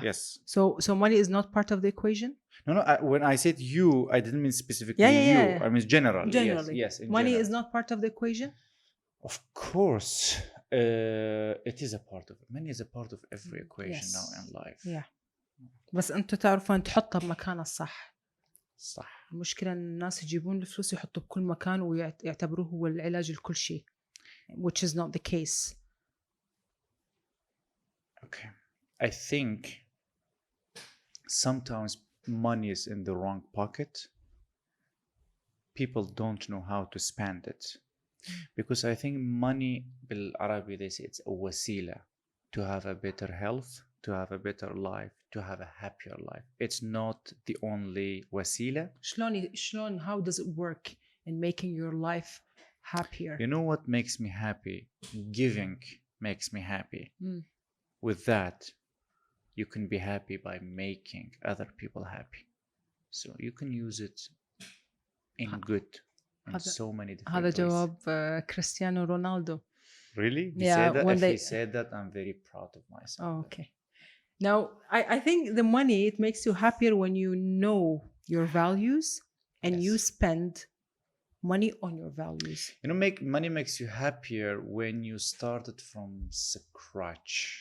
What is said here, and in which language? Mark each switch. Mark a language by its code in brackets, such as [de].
[en] Yes. So money is not part of the equation? No, when I said you, I didn't mean specifically you. I mean generally. Generally. Yes, in money general. is not part of the equation? Of course, it is a part of it. Money is a part of every equation now in life. Yeah. [ar] بس أنتوا تعرفون تحطها بمكانها الصح. صح. المشكلة إن الناس يجيبون الفلوس يحطوا بكل مكان ويعتبروه هو العلاج لكل شيء, [en] which is not the case. Okay. I think sometimes money is in the wrong pocket. People don't know how to spend it. Because I think money, بالعربي they say it's a wasila to have a better health, to have a better life, to have a happier life. It's not the only wasila. شلون how does it work in making your life happier? You know what makes me happy? Giving makes me happy. With that, you can be happy by making other people happy. So you can use it in good in so many different [ar] هذا [en] ways. [ar] جواب كريستيانو رونالدو. [en] Really? He Yeah, said that? when If they... he said that, I'm very proud of myself. Oh, okay. Now, I think the money, it makes you happier when you know your values and Yes. you spend money on your values. You know, money makes you happier when you started from scratch.